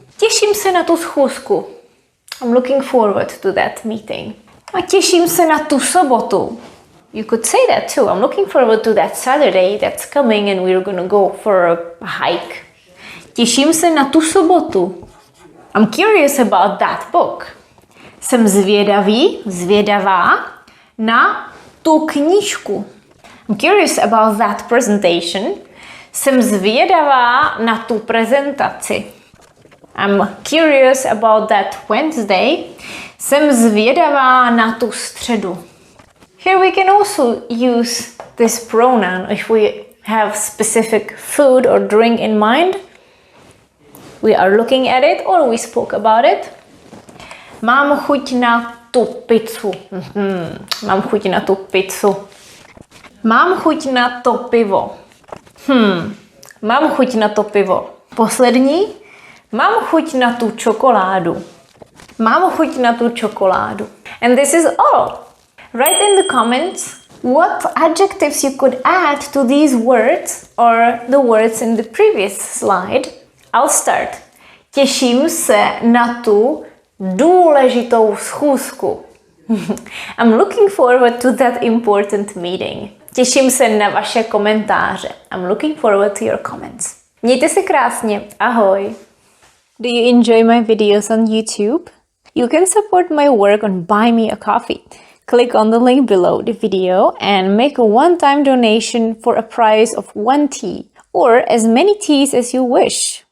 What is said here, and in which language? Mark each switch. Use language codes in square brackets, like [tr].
[cs] Těším se na tu schůzku. [en] I'm looking forward to that meeting. [cs] A těším se na tu sobotu. [en] You could say that too. I'm looking forward to that Saturday that's coming and we're gonna go for a hike. [cs] Těším se na tu sobotu. [en] I'm curious about that book. [cs] Jsem zvědavá na tu knížku. [en] I'm curious about that presentation. [cs] Jsem zvědavá na tu prezentaci. [en] I'm curious about that Wednesday. [cs] Jsem zvědavá na tu středu. [en] Here we can also use this pronoun if we have specific food or drink in mind. We are looking at it or we spoke about it. [cs] Mám chuť na tu pizzu. Mám chuť na tu pizzu. Mám chuť na to pivo. Mám chuť na to pivo. Poslední. Mám chuť na tu čokoládu. Mám chuť na tu čokoládu. [en] And this is all. Write in the comments what adjectives you could add to these words or the words in the previous slide. I'll start. [cs] Těším se na tu důležitou schůzku. [en] I'm looking forward to that important meeting. [cs] Těším se na vaše komentáře. [en] I'm looking forward to your comments. [cs] Mějte se krásně. Ahoj. [en] Do you enjoy my videos on YouTube? You can support my work on Buy Me a Coffee. Click on the link below the video and make a one-time donation for a price of 1 tea or as many teas as you wish.